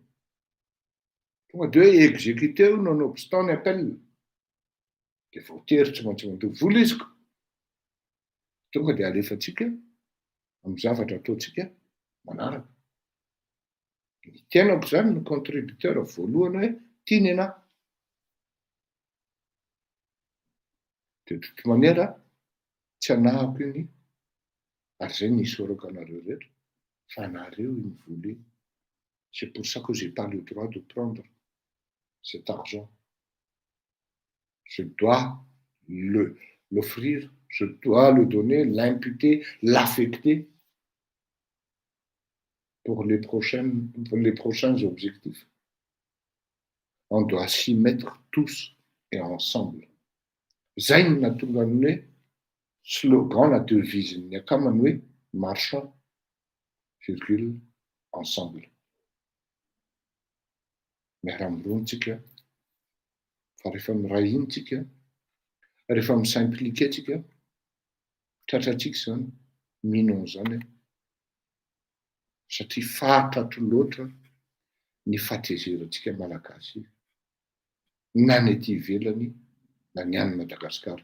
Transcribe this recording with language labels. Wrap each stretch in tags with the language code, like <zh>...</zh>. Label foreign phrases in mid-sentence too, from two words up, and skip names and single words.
<mg>Tonga dia hoe</mg> <fr>exécuté nonobstant</fr> <mg>ny appel. Dia voatery tsy maintsy mandoa vola izy. Tonga dia alefatsika amin'ny zavatra ataontsika manaraka. Ny tenako zany ny contributeur voalohany hoe tiany anahy.</mg> <fr>De toute manière,</fr> <mg>tsy anahako iny, ary zay nisy orako anareo rehetra, fa anareo iny vola iny.</mg> <fr>C'est pour ça que j'ai pas le droit de prendre cet argent. Je dois l'offrir, je dois le donner, l'imputer, l'affecter pour les prochains objectifs. On doit s'y mettre tous et ensemble.</fr> <mg>Zay no natonga ny hoe slogan na devise-ny akamany hoe</mg> <fr>marchons, virgule, ensemble.</fr> <mg>Miara-miroa tsika, fa rehefa miray iny tsika, rehefa misimpliquer tsika, tratratsika zany, minon zany, satria fahatratro loatra ny fahatezeratsika malagasy, na ny ety ivelany, na ny any Madagasikara.</mg>